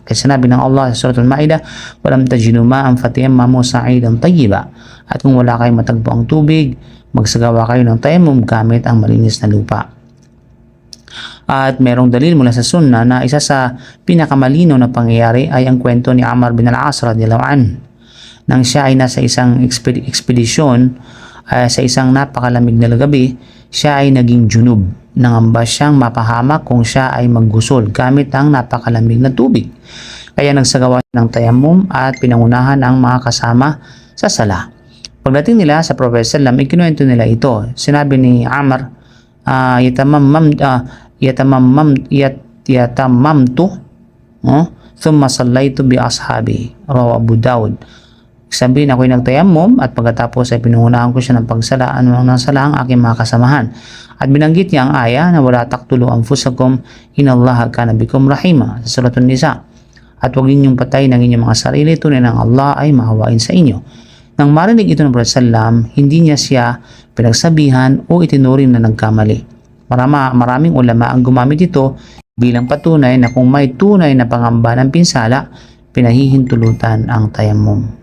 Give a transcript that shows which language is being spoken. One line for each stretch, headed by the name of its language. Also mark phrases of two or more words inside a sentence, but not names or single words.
Filipino: Kasi sinabi ng Allah sa Surah Al-Ma'idah,
Arabic: ولم تجدوا ماء فتيمموا صعيدا طيبا.
Filipino: At kung wala kayong matagpo ang tubig, magsagawa kayo ng tayammum gamit ang malinis na lupa. At merong dalil mula sa sunnah na isa sa pinakamalino na pangyayari ay ang kwento ni Amr bin al-As
Arabic: رضي الله عنه.
Filipino: Nang siya ay nasa isang ekspedisyon sa isang napakalamig na gabi, siya ay naging junub. Nangamba siyang mapahamak kung siya ay maggusol gamit ang napakalamig na tubig. Kaya nagsagawa ng tayammum at pinangunahan ang mga kasama sa sala. Pagdating nila sa Prophet sallam, ikinuwento nila ito. Sinabi ni
Arabic: Amr, تيممت ثم صليت بأصحابي رواه أبو داود.
Filipino: Sabihin, ako'y nagtayammum at pagkatapos ay pinungunahan ko siya ng pagsala ng sala ang aking mga kasamahan. At binanggit niya ang aya na
Arabic: ولا تقتلوا أنفسكم إن الله كان بكم رحيما
Filipino: sa Surah An-Nisa. At huwag ninyong patay ng inyong mga sarili, tunay ng Allah ay mahawain sa inyo. Nang marinig ito ng Prophet sallam, hindi niya siya pinagsabihan o itinuring na nagkamali. Maraming ulama ang gumamit ito bilang patunay na kung may tunay na pangamba ng pinsala, pinahihintulutan ang tayammum.